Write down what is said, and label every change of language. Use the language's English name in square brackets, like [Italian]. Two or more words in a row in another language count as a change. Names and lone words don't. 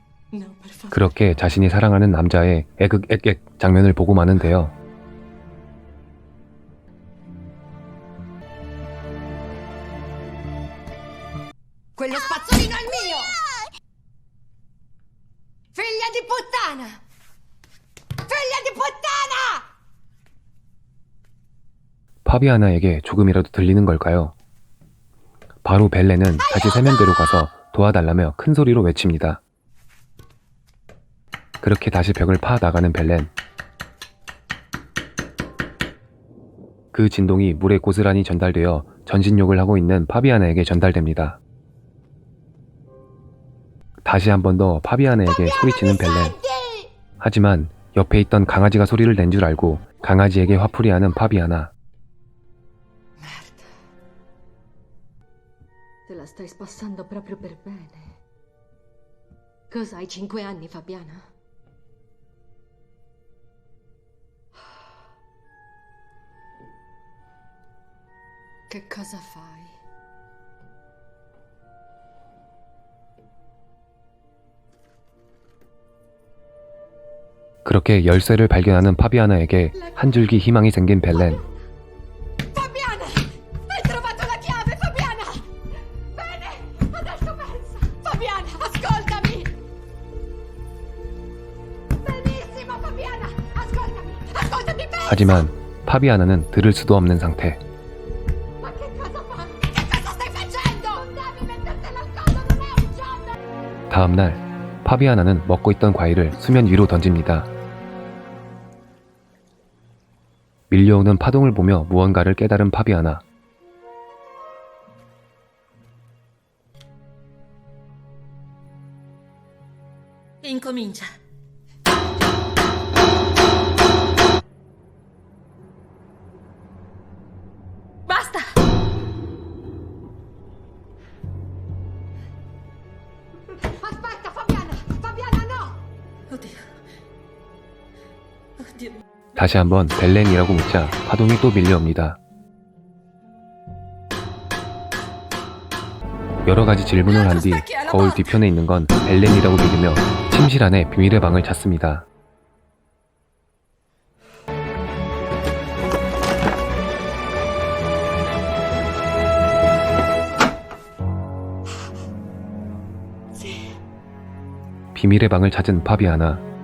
[Italian] No, per favore. [Korean] 그렇게 자신이 사랑하는 남자의 애극액액 장면을 보고 마는데요. [Italian] Quello spazzolino è mio! Figlia di puttana! Figlia di puttana! [Korean] 파비아나에게 조금이라도 들리는 걸까요? 바로 벨렌은 다시 세면대로 가서 도와달라며 큰 소리로 외칩니다. 그렇게 다시 벽을 파 나가는 벨렌. 그 진동이 물에 고스란히 전달되어 전신욕을 하고 있는 파비아나에게 전달됩니다. 다시 한 번 더 파비아나에게 소리치는 벨렌. 하지만 옆에 있던 강아지가 소리를 낸 줄 알고 강아지에게 화풀이하는 파비아나. [Italian] Merda. Te la stai spassando proprio per bene. Cosa hai 5 anni, Fabiana? Che cosa fai? [Korean] 그렇게 열쇠를 발견하는 파비아나에게 한 줄기 희망이 생긴 벨렌. [Italian] Fabiana! Hai trovato la chiave, Fabiana! Bene! Adesso pensa! Fabiana, ascoltami! Benissimo, Fabiana! Ascoltami! Ascoltami, pensa! [Korean] 하지만 파비아나는 들을 수도 없는 상태. [Italian] Ma che cosa fai? Che cosa stai facendo? Non devi mettertela al collo, non è un gioco! [Korean] 다음날 파비아나는 먹고 있던 과일을 수면 위로 던집니다. 밀려오는 파동을 보며 무언가를 깨달은 파비아나. [Italian] Incomincia. Basta! Aspetta, Fabiana! Fabiana, no! Oddio. Oddio. [Korean] 다시 한번 벨렌이라고 묻자 파동이 또 밀려옵니다. 여러 가지 질문을 한 뒤 거울 뒤편에 있는 건 벨렌이라고 믿으며 침실 안에 비밀의 방을 찾습니다. 비밀의 방을 찾은 파비아나.